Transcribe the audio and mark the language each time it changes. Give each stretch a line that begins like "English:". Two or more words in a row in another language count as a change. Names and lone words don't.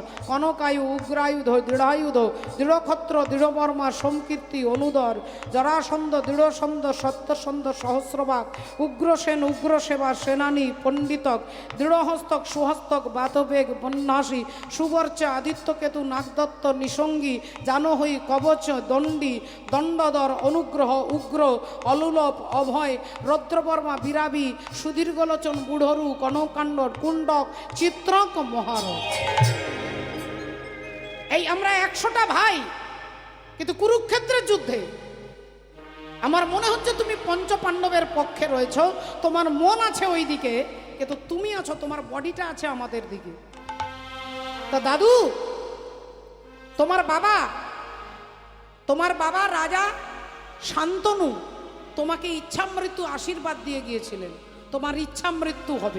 Bangla: কনকায়ু, উগ্রায়ুধ, দৃঢ়ায়ুধ, দৃঢ়ক্ষত্র, দৃঢ়বর্মা, সোমকীর্তি, অনুদর, জরাসন্ধ, দৃঢ়সন্ধ, সত্যসন্ধ, সহস্রবাগ, উগ্রসেন, উগ্রসেবা, সেনানী, পণ্ডিতক, দৃঢ়হস্তক, সুহস্তক, বাতবেগ, বন্যাসী, সুবর্চা, আদিত্যকেতু, নাগদত্ত, নিসঙ্গী, জানহী, কবচ, দণ্ডী, দণ্ডধর, অনুগ্রহ, উগ্র, অলুলভ, অভয়, রৌদ্রবর্মা, বিরাবী, সুদীর্ঘলোচন, বুড়রু, কনকাণ্ড, কুণ্ডক, চিত্রক, মহারথ। এই আমরা 100টা ভাই, কিন্তু কুরুক্ষেত্রের যুদ্ধে আমার মনে হচ্ছে তুমি পঞ্চপাণ্ডবের পক্ষে রয়েছ, তোমার মন আছে ওই দিকে, কিন্তু তুমি আছো, তোমার বডিটা আছে আমাদের দিকে। তা দাদু, তোমার বাবা রাজা শান্তনু তোমাকে ইচ্ছা মৃত্যু আশীর্বাদ দিয়ে গিয়েছিলেন, তোমার ইচ্ছা মৃত্যু হবে।